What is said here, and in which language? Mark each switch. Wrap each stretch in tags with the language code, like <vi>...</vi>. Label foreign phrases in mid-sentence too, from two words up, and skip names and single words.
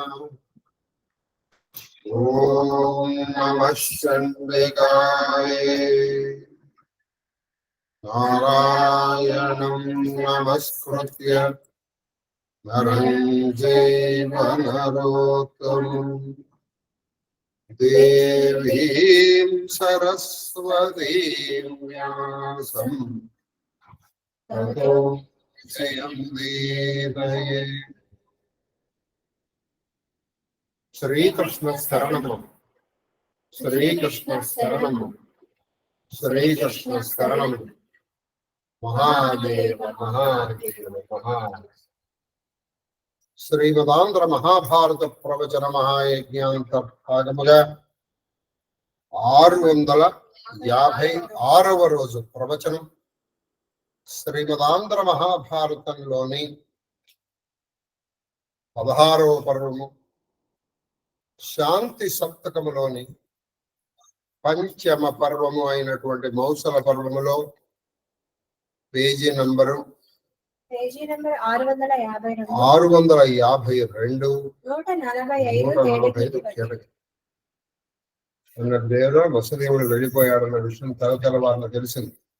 <sa>ॐ नमः चण्डिकाय नारायणं नमस्कृत्य नरं चैव नरोत्तमम् देवीं सरस्वतीं व्यासं ततो जयमुदीरये। श्रीकृष्ण शरणम् श्रीकृष्ण शरणम् श्रीकृष्ण शरणम्। महादेव महादेव महादेव।</sa> <te>శ్రీమదాంధ్ర మహాభారత ప్రవచన మహాయజ్ఞాంతర్భాగముగా 656వ రోజు ప్రవచనం. శ్రీమదాంధ్ర మహాభారతంలోని 16వ పర్వము శాంతి సప్తకములోని పంచమ పర్వము అయినటువంటి మౌసల పర్వములో పేజీ నంబరు 652 145 వసుదేవుడు వెళ్ళిపోయాడన్న విషయం తెలవారిన తెలిసింది.</te>